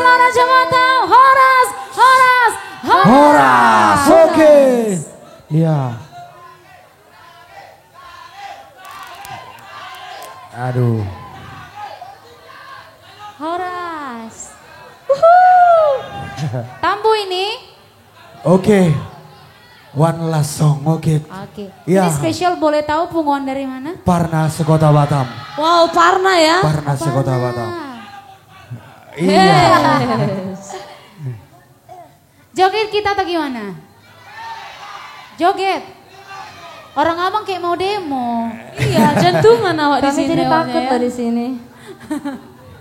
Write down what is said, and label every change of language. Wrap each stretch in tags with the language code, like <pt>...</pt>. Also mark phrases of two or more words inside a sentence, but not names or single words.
<id>kacamata, Horas. Horas, oke. Iya. Aduh. Horas. Tambu ini. Oke.</id> <en>One last song,</en> <id>oke. Oke. Ya. Ini spesial, boleh tahu punguan dari mana? Parna sekota Batam. Wow, Parna ya. Parna sekota Batam. Iya. Yes. Joget kita atau gimana? Joget. Orang abang kayak mau demo. Iya, jantungan awak di Kami sini. jadi awaknya takut ya. loh di sini. Iya. Oke,</id>